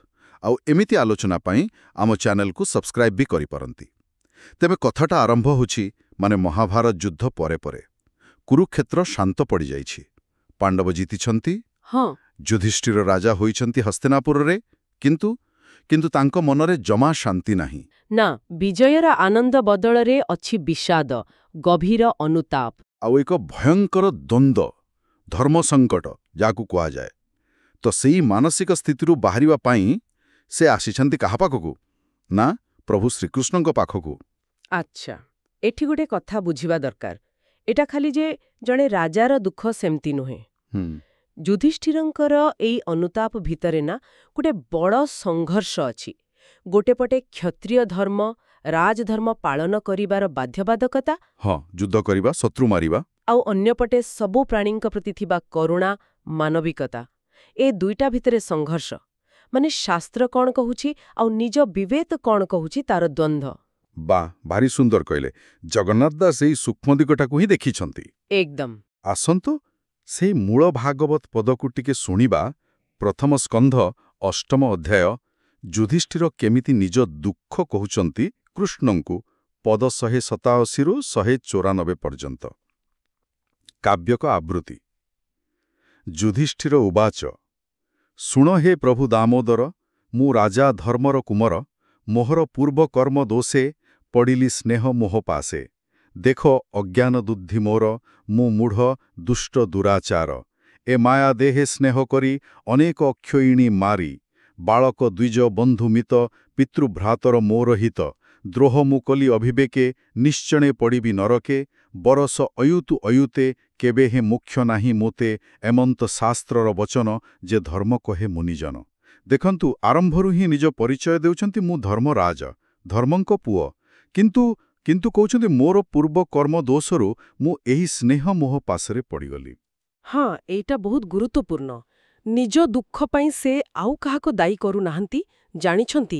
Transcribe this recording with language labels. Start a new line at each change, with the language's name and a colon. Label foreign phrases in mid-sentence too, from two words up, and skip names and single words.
Odia: ଆଉ ଏମିତି ଆଲୋଚନା ପାଇ ଆମ ଚ୍ୟାନେଲ କୁ ସବସ୍କ୍ରାଇବ ଭି କରି ପାରନ୍ତି। ତେବେ କଥାଟା ଆରମ୍ଭ ହୋଛି ମାନେ ମହାଭାରତ ଯୁଦ୍ଧ ପରେ ପରେ କୁରୁକ୍ଷେତ୍ର ଶାନ୍ତ ପଡ଼ି ଯାଇଛି। ପାଣ୍ଡବ ଜିତିଛନ୍ତି। हाँ, ଯୁଧିଷ୍ଠିର ରାଜା ହୋଇଛନ୍ତି ହସ୍ତିନାପୁର ରେ, କିନ୍ତୁ ତାଙ୍କ ମନରେ ଜମା ଶାନ୍ତି ନାହିଁ। ନା, ବିଜୟର ଆନନ୍ଦ ବଦଳରେ ଅଛି ବିଷାଦ, ଗଭୀର ଅନୁତାପ। ଆଉ ଏକ ଭୟଙ୍କର ଦ୍ୱନ୍ଦ୍ୱ ଧର୍ମ ସଙ୍କଟ ଯାକୁ କୁହା ଯାଏ। ତ ସେଇ ମାନସିକ ସ୍ଥିତିରୁ ବାହାରିବା ପାଇ ସେ ଆସିଛନ୍ତି କାହା ପାଖକୁ ନା ପ୍ରଭୁ ଶ୍ରୀକୃଷ୍ଣଙ୍କ ପାଖକୁ। ଅଚ୍ଛା, ଏଠି ଗୋଟେ କଥା ବୁଝିବା ଦରକାର। ଏଟା ଖାଲି ଯେ ଜଣେ ରାଜାର ଦୁଃଖ ସେମିତି ନୁହେଁ। ଯୁଧିଷ୍ଠିରଙ୍କର ଏଇ ଅନୁତାପ ଭିତରେ ନା ଗୋଟେ ବଡ଼ ସଂଘର୍ଷ ଅଛି। ଗୋଟେ ପଟେ କ୍ଷତ୍ରିୟ ଧର୍ମ ରାଜଧର୍ମ ପାଳନ କରିବାର ବାଧ୍ୟବାଧକତା। ହଁ, ଯୁଦ୍ଧ କରିବା ଶତ୍ରୁ ମାରିବା। ଆଉ ଅନ୍ୟ ପଟେ ସବୁ ପ୍ରାଣୀଙ୍କ ପ୍ରତି ଥିବା କରୁଣା ମାନବିକତା। ଏ ଦୁଇଟା ଭିତରେ ସଂଘର୍ଷ ମାନେ ଶାସ୍ତ୍ର କଣ କହୁଛି ଆଉ ନିଜ ବିବେକ କଣ କହୁଛି ତାର ଦ୍ୱନ୍ଦ୍ୱ। ବା ଭାରି ସୁନ୍ଦର କହିଲେ। ଜଗନ୍ନାଥ ଦାସ ଏଇ ସୂକ୍ଷ୍ମ ଦିଗଟାକୁ ହିଁ ଦେଖିଛନ୍ତି। एकदम। ଆସନ୍ତୁ ସେ ମୂଳ ଭାଗବତ ପଦକୁ ଟିକେ ଶୁଣିବା। ପ୍ରଥମ ସ୍କନ୍ଧ ଅଷ୍ଟମ ଅଧ୍ୟାୟ ଯୁଧିଷ୍ଠିର କେମିତି ନିଜ ଦୁଃଖ କହଉଛନ୍ତି କୃଷ୍ଣଙ୍କୁ ପଦ 187 ରୁ 194 ପର୍ଯ୍ୟନ୍ତ। କାବ୍ୟର ଆବୃତ୍ତି। ଯୁଧିଷ୍ଠିର ଉବାଚ ଶୁଣ ହେ ପ୍ରଭୁ ଦାମୋଦର ମୁଁ ରାଜା ଧର୍ମର କୁମର ମୋହର ପୂର୍ବ କର୍ମ ଦୋଷେ ପଡ଼ିଲି ସ୍ନେହ ମୋହ ପାଶେ ଦେଖ ଅଜ୍ଞାନ ଦୁଦ୍ଧି ମୋର ମୁଁ ମୂଢ଼ ଦୁଷ୍ଟ ଦୁରାଚାର ଏ ମାୟା ଦେହେ ସ୍ନେହ କରି ଅନେକ ଅକ୍ଷୟିଣୀ ମାରି ବାଳକ ଦ୍ୱିଜ ବନ୍ଧୁ ମିତ ପିତୃଭ୍ରାତର ମୋର ହିତ ଦ୍ରୋହ ମୁଁ କଲି ଅଭିବେକେ ନିଶ୍ଚଣେ ପଡ଼ିବି ନରକେ ବରଷ ଅୟୁତୁ ଅୟୁତେ କେବେ ହେ ମୁଖ୍ୟ ନାହିଁ ମୋତେ ଏମନ୍ତ ଶାସ୍ତ୍ରର ବଚନ ଯେ ଧର୍ମ କହେ ମୁନିଜନ। ଦେଖନ୍ତୁ ଆରମ୍ଭରୁ ହିଁ ନିଜ ପରିଚୟ ଦେଉଛନ୍ତି ମୁଁ ଧର୍ମରାଜ ଧର୍ମଙ୍କ ପୁଅ କିନ୍ତୁ କହଉଛନ୍ତି ମୋର ପୂର୍ବ କର୍ମ ଦୋଷରୁ ମୁଁ ଏହି ସ୍ନେହ ମୋହ ପାଶରେ ପଡ଼ିଗଲି। ହଁ, ଏଟା ବହୁତ ଗୁରୁତ୍ୱପୂର୍ଣ୍ଣ। ନିଜ ଦୁଃଖ ପାଇ ସେ ଆଉ କାହାକୁ ଦାୟୀ କରୁ ନାହାନ୍ତି ଜାଣିଛନ୍ତି